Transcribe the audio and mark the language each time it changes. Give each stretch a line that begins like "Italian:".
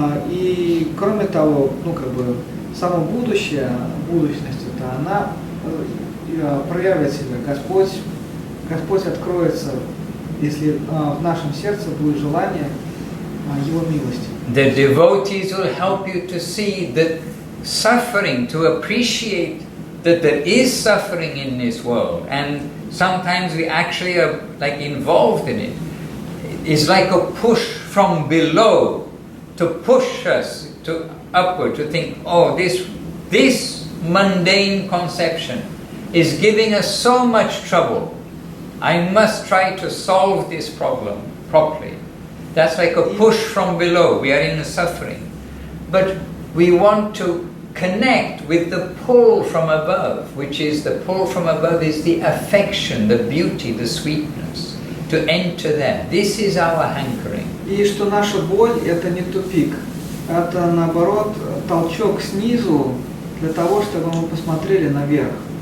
Russian: И кроме того, само будущее, будущность-то, она проявит себя. Господь откроется, если в нашем сердце будет желание Его милости.
English: The devotees will help you to see that suffering, to appreciate that there is suffering in this world, and sometimes we actually are like involved in it. It's like a push from below to push us to upward, to think, oh, this mundane conception is giving us so much trouble. I must try to solve this problem properly. That's like a push from below. We are in a suffering. But we want to connect with the pull from above, which is the pull from above is the affection, the beauty, the sweetness. To enter there. This is our hankering.
Russian: И что наша боль – это не тупик, это наоборот толчок снизу для того, чтобы мы посмотрели наверх.